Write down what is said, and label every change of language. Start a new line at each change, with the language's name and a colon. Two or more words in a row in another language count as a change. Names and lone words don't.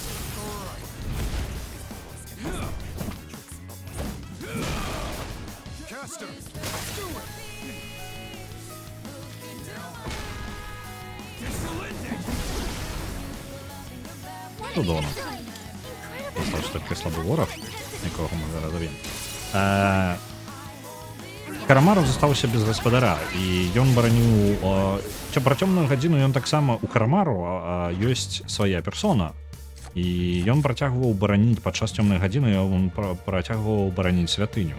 Ukrainian: Чудово.
Russian: Достаточно таки слабый
Ukrainian: ворог, якого ми зараз доб'ємо.
Belarusian: Карамару застаўся без гаспадара, і ён бараніў... Пра цёмную гадзіну ён таксама у Карамару ёсць свая персона, і ён працягваў бараніць падчас цёмнай гадзіны, ён працягваў бараніць святыню.